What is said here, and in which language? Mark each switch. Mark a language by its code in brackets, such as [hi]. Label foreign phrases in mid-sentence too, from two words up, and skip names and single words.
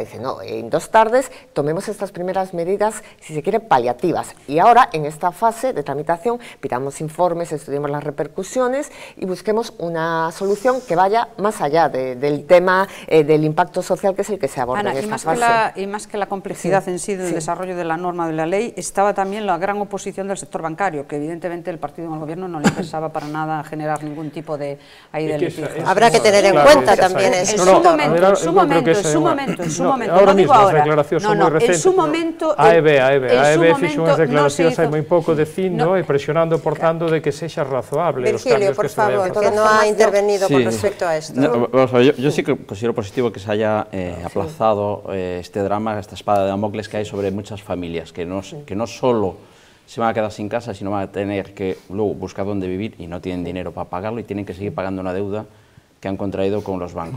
[es] Dice no, en 2 tardes tomemos estas primeras medidas, si se quiere, paliativas, y ahora en esta fase de tramitación pidamos informes, estudiemos las repercusiones y busquemos una solución que vaya más allá del tema del impacto social, que es el que se aborda en esta fase. Y más que la complejidad en sí del desarrollo de la norma de la ley, estaba también la gran oposición del sector bancario, que evidentemente el partido en el gobierno no le interesaba para nada generar ningún tipo de litigio. Habrá que tener en cuenta tamén ese sector. En su momento, ahora no digo mismo [gl] as [es] ahora. [gl] declaracións son moi recentes. [es] En su momento... [gl] AEB fixo unhas declaracións hai moi pouco dicindo e presionando, por tanto, de que sexa razoable os [es] Virgilio, [gl] cambios [es] por que se vayan a favor, [gl] facer. [es] que no ha intervenido con respecto a esto. Yo sí que considero positivo que se haya aplazado este drama, esta espada de Damocles que hay sobre muchas familias, que no solo se van a quedar sin casa, sino van a tener que luego buscar dónde vivir y no tienen dinero para pagarlo y tienen que seguir pagando una deuda que han contraído con los bancos.